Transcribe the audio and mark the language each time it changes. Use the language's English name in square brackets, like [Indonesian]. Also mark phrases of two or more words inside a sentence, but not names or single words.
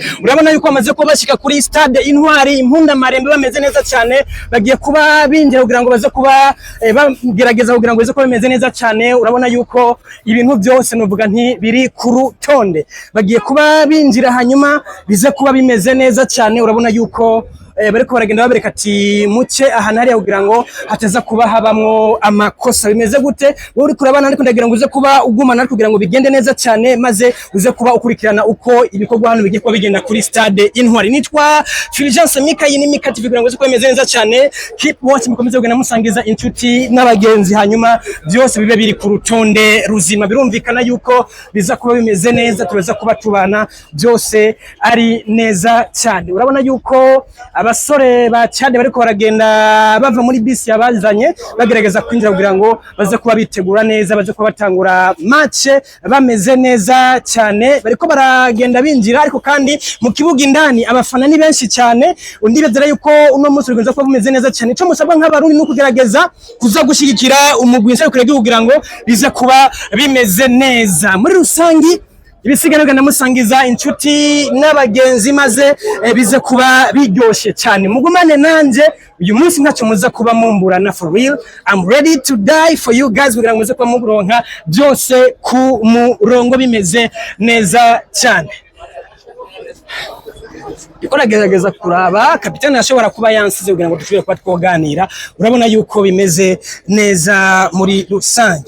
[Rundi] Urabona yuko bamaze kuba bashika kuri stade Intwari, impunda marembe bameze neza cyane, bagiye kuba binjira kugira ngo baze kuba bagerageza kugira ngo bize ko bimeze neza cyane. Urabona yuko ibintu byose nuvuga nti biri ku rutonde, bagiye kuba binjira hanyuma bize kuba bimeze neza cyane. Urabona yuko bariko baragenda babereka ati muce ahantu hariya kugira ngo hataza kuba habamwo amakosa. Bimeze gute wowe uri kurabana, ariko ndagira ngo uze kuba ugumana kugira ngo bigende neza cyane, maze uze kuba ukurikirana uko ibikorwa hano bigiye kuba bigenda kuri stade Intwari. Nitwa Fulgence Mika, iyi ni Mika TV kugira ngo uze kuba bimeze neza cyane. [English] Keep watching, [Rundi] mukomeze kugenda musangiza inshuti n'abagenzi, hanyuma byose bibe biri ku rutonde ruzima. Birumvikana yuko biza kuba bimeze neza, tuza kuba tubana byose ari neza cyane. Urabona yuko abasore ba Chad bariko baragenda bava muri bisi yabazanye, bagerageza kwinjira kugira ngo baze kuba bitegura neza, baze kuba batangura match bameze neza cyane. Bariko baragenda binjira, ariko kandi mu kibuga indani abafana ni benshi cyane. Undi bezera yuko uno munsi urugenza kuba bimeze neza cyane. Ico musabwa nk'abarundi no kugerageza kuza gushigikira umugwi nserukira kugira ngo bize kuba bimeze neza. Muri rusangi ibisigaye namusangiza inshuti n'abagenzi, maze bize kuba biryoshe cyane. Mugumane nanje uyu munsi ntacyo muza kuba mumburana. [English] For real, I'm ready to die for you guys [Rundi] kugira ngo muze kuba muronka byose ku murongo bimeze neza cyane. Ikoragerageza kuraba kapitani ashobora kuba yansize kugira ngo dushobore kuba twoganira. Urabona yuko bimeze neza muri rusange.